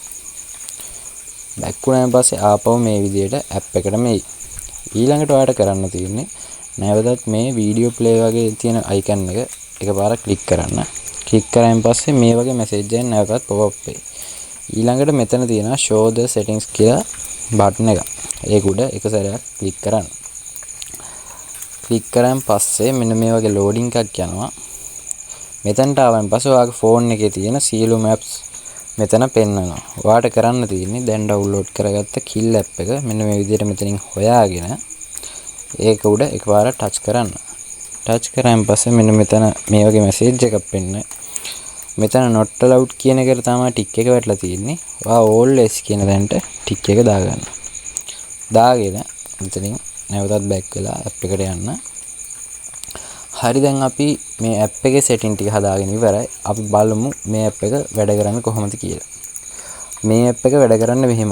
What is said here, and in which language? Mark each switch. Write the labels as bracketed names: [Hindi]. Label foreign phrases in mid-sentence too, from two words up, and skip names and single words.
[Sinhala] back වුණාන් පස්සේ ආපහු මේ විදිහට app එකට මෙයි. ඊළඟට ඔයාලට කරන්න තියෙන්නේ නැවතත් මේ [English] video play [Sinhala] වගේ තියෙන අයිකන් එක එකපාරක් ක්ලික් කරන්න. ක්ලික් කරාන් පස්සේ මේ වගේ මැසේජ් එකක් නැවතත් [English] pop up [Sinhala] වෙයි. ඊළඟට මෙතන තියෙනවා [English] show the settings [Sinhala] කියලා බටන් එක. ඒක උඩ එක සැරයක් ක්ලික් කරන්න. ක්ලික් කරාන් පස්සේ මෙන්න මේ වගේ loading එකක් යනවා. මෙතනට ආවන් පස්සේ ඔයාගේ ෆෝන් එකේ තියෙන සියලු maps මෙතන පෙන්නනවා. ඔයාට කරන්න තියෙන්නේ දැන් ඩවුන්ලෝඩ් කරගත්ත Kill app එක මෙන්න මේ විදිහට මෙතනින් හොයාගෙන ඒක උඩ එකපාර ටච් කරන්න. ටච් කරාන් පස්සේ මෙන්න මෙතන මේ වගේ මැසේජ් එකක් පෙන්න. මෙතන [English] not allowed [Sinhala] කියන එකට තමයි ටික් එක වැටලා තියෙන්නේ. ඔයා always කියන තැනට ටික් එක දාගන්න. දාගෙන මෙතනින් නැවතත් back වෙලා app එකට යන්න. හරි, දැන් අපි මේ app එකේ setting ටික හදාගෙන ඉවරයි. අපි බලමු මේ app එක වැඩ කරන්නේ කොහොමද කියලා. මේ app එක වැඩ කරන්නේ මෙහෙමයි.